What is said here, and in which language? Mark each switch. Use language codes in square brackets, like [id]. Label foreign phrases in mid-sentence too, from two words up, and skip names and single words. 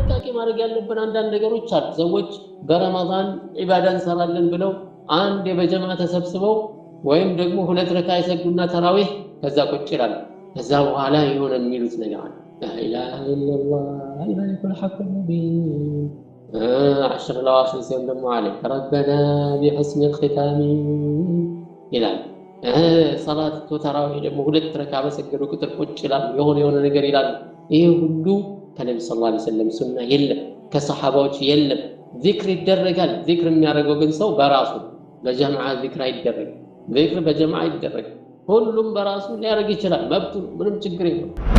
[am] ማድረግ ያለብን አንዳንድ ነገሮች አሉ። ሰዎች በረመዳን ዒባዳ እንሰራለን ብለው አንድ በጀማ ተሰብስበው ወይም ደግሞ 2 ረካ ይሰግዱና ተራዊህ ከዛ ቁጭ ይላሉ። ከዛ በኋላ የሆነ የሚሉት ነገር አለ። [ar] لا إله إلا الله الملك الحق المبين [am] 10 الأواخر ሲሆን ደግሞ [ar] عليك ربنا بحسن الختام [am] ይላል። ሰላት ተራዊህ ደግሞ 2 ረካ በሰገዱ ቁጥር ቁጭ ይላሉ። የሆነ ነገር ይላሉ። ይሄ ሁሉ ከነብዩ [ar] صلى الله عليه وسلم [am] ሱና የለም፣ ከሰሃባዎች የለም። ዚክር ይደረጋል። ዚክር የሚያደርገው ግን ሰው በራሱ በጀማዓ ዚክር አይደረግም። ዚክር በጀማዓ ይደረጋል። ሁሉም በራሱ ሊያደርግ ይችላል፣ መብቱ ምንም ችግር የለም።